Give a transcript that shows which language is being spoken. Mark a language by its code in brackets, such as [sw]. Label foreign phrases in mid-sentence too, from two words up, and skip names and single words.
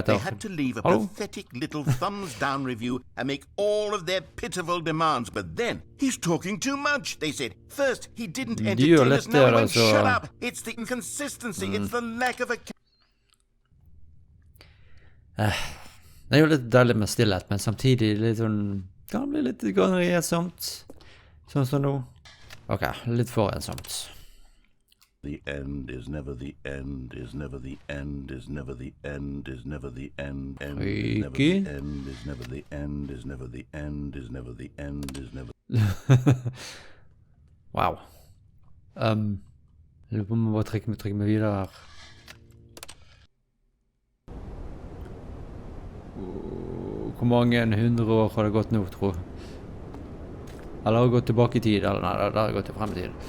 [en] They had to leave a pathetic little thumbs-down review and make all of their pitiful demands. But then, he's talking too much, they said. First, he didn't entertain us. Now he went, shut up. It's the inconsistency. It's the lack of a... [no] Det er jo litt deilig med stillhet, men samtidig litt sånn... Kan bli litt ensomt. Sånn som nå. Ok, litt for ensomt. [en] The end is never the end, is never the end, is never the end, is never the end, end is never the end, is never the end, is never the end, is never the end, is never... Wow. [no] Jeg lurer på om jeg bare trykker meg videre her. Hvor mange 100 år har det gått nå, tro? Eller har det gått tilbake i tid? Eller nei, det har gått til frem i tid.